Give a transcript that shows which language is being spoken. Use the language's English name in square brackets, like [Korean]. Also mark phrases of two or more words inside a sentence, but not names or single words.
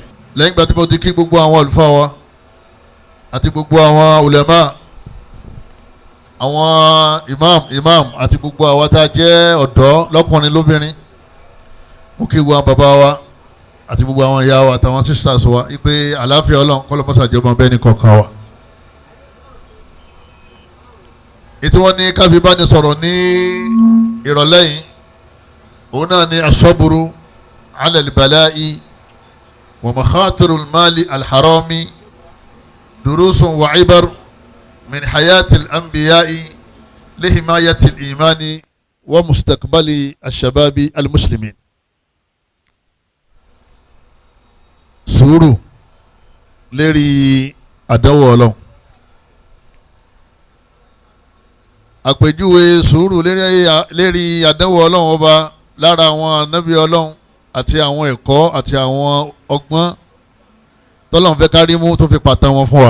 [Yoruba] Lẹ́yìn ìgbà tí mo ti kí gbogbo àwọn àlùfáà wa àti gbogbo àwọn ulama, àwọn imam àti gbogbo àwa tá a jẹ́ ọ̀dọ́ lọ́kùnrin lóbìnrin, mo kí gbogbo àwọn bàbá wa àti gbogbo àwọn ìyá wa àtàwọn sisters wa ipe àlàáfíà Ọlọ́run kọ́lọ́mọ́sá jọba bẹ́ẹ̀ ní kọ̀ọ̀kan wa. Ètò wọn ní káfí bá ní sọ̀rọ̀ ní ìrọ̀lẹ́ yìí, òun náà ní [Arabic] الصبر على البلاء ومخاطر المال الحرام دروس وعبر من حياة الأنبياء لحماية الإيمان ومستقبل الشباب المسلمين. [Yoruba] Suuru lérí àdánwò Ọlọ́run. Àpèjúwe sùúrù lérí àdánwò Ọlọ́run ọba lára àwọn ànábì Ọlọ́run àti àwọn ẹ̀kọ́ àti àwọn ọgbọ́n tọ́lọ́run fẹ́ kárí mú tó fi pàtàn wọn fún wa.